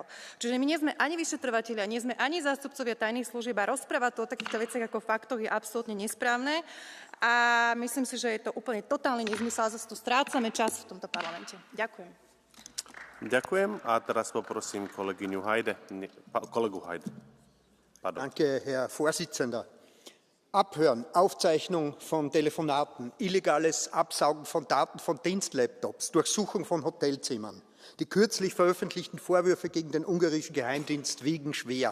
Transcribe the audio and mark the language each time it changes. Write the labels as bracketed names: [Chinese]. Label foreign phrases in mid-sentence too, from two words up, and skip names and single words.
[Slovak] Čiže my nie sme ani vyšetrovatelia, nie sme ani zástupcovia tajných služieb a rozprávať to o takýchto veciach ako faktoch je absolútne nesprávne. A myslím si, že je to úplne totálny nezmysel a zase tu strácame čas v tomto parlamente. Ďakujem. Ďakujem a teraz poprosím kolegyňu kolegu Heide. Pardon. [German] Danke, Herr Vorsitzender. Abhören, Aufzeichnung von Telefonaten, illegales Absaugen von Daten von Dienstlaptops, Durchsuchung von Hotelzimmern. Die kürzlich veröffentlichten Vorwürfe gegen den ungarischen Geheimdienst wiegen schwer.